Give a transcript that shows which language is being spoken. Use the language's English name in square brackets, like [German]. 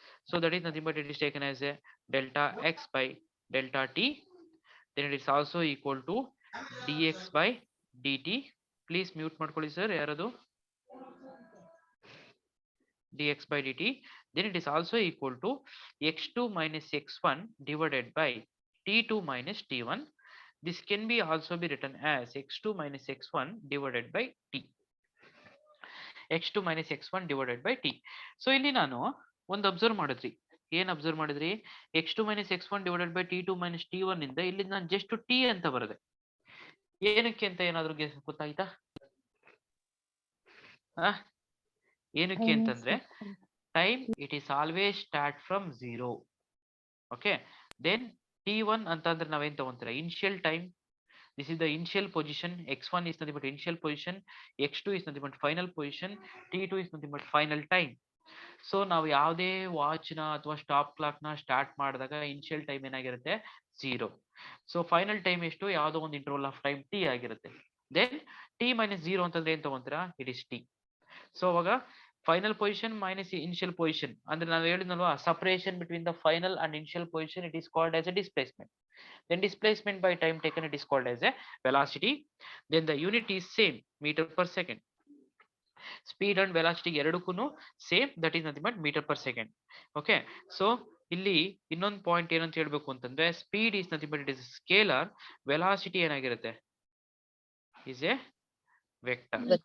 [English] So that is nothing but it is taken as a delta x by delta t. Then it is also equal to d x by d t. Please mute [Kannada] ಮಾಡ್ಕೊಳ್ಳಿ sir ಯಾರದು. [English] dx by dt, then it is also equal to x2 minus x1 divided by t2 minus t1. This can be also be written as x2 minus x1 divided by t. x2 minus x1 divided by t. [Kannada] So ಇಲ್ಲಿ ನಾನು ಒಂದು observe ಮಾಡಿದ್ರಿ, ಏನ್ observe ಮಾಡಿದ್ರಿ, [English] x2 minus x1 divided by t2 minus t1 [Kannada] ಇಂದ ಇಲ್ಲಿ ನಾನು just t ಅಂತ ಬರದೆ. ಏನಕ್ಕೆ ಅಂತ ಏನಾದ್ರು ಗೊತ್ತಾಯ್ತಾ? ಏನಕ್ಕೆ ಅಂತಂದ್ರೆ [English] Time it is always start from 0. Okay, then t1 [Kannada] ಅಂತಂದ್ರೆ ನಾವೇನ್ ತಗೊಂತೀರಾ, [English] Initial time. This is the initial position. x1 is nothing but initial position, x2 is nothing but final position, t2 is nothing but final time. [Kannada] So ನಾವು ಯಾವುದೇ watch ನ ಅಥವಾ stop clock ನ start ಮಾಡಿದಾಗ initial time ಏನಾಗಿರುತ್ತೆ 0. [English] so final time [Kannada] ಎಷ್ಟು, ಯಾವುದೋ ಒಂದು [English] Interval of time t ಆಗಿರುತ್ತೆ. Then t minus 0 [Kannada] ಅಂತಂದ್ರೆ ಏನ್ ತಗೊಂತೀರಾ, [English] It is t. So ಅವಾಗ final position minus initial position [Kannada] ಅಂದ್ರೆ ನಾವು ಹೇಳಿದ್ನಲ್ವಾ, [English] Separation between the final and initial position it is called as a displacement. Then displacement by time taken it is called as a velocity. Then the unit is same, meter per second. Speed and velocity ಎರಡಕ್ಕೂ same, that is nothing but metre per second. Okay, so [Kannada] ಇಲ್ಲಿ ಇನ್ನೊಂದು point ಏನಂತ ಹೇಳ್ಬೇಕು ಅಂತಂದ್ರೆ, [English] Speed is nothing but it is scalar, velocity ಏನಾಗಿರುತ್ತೆ is a vector.